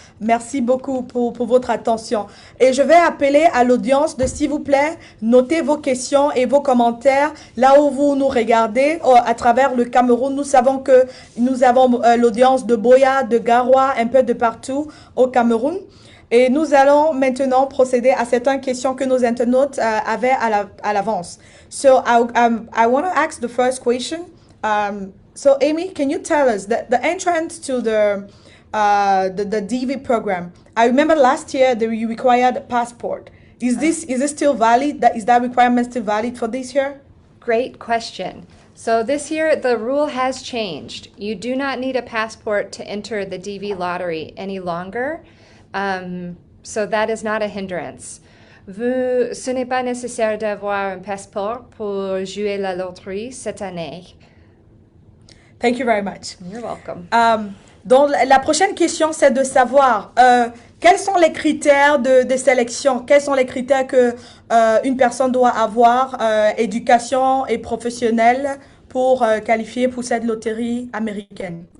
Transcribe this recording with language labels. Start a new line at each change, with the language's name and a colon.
French: Merci beaucoup pour votre attention. Et je vais appeler à l'audience de, s'il vous plaît, notez vos questions et vos commentaires là où vous nous regardez à travers le Cameroun. Nous savons que nous avons l'audience de Boya, de Garoua, un peu de partout au Cameroun. Et nous allons maintenant procéder à certaines questions que nos internautes avaient à l'avance.
English: So I want to ask the first question. So Amy, can you tell us the entrance to the DV program? I remember last year that you required a passport. Is it still valid? Is that requirement still valid for this year? Great question. So this year, the rule has changed. You do not need a passport to enter the DV lottery any longer. So that is not a hindrance.
French: Ce n'est pas nécessaire d'avoir un passeport pour jouer la loterie cette année.
English: Thank you very much. You're welcome.
French: Donc, la prochaine question, c'est de savoir quels sont les critères de sélection, quels sont les critères que une personne doit avoir, éducation et professionnelle, pour qualifier pour cette loterie américaine.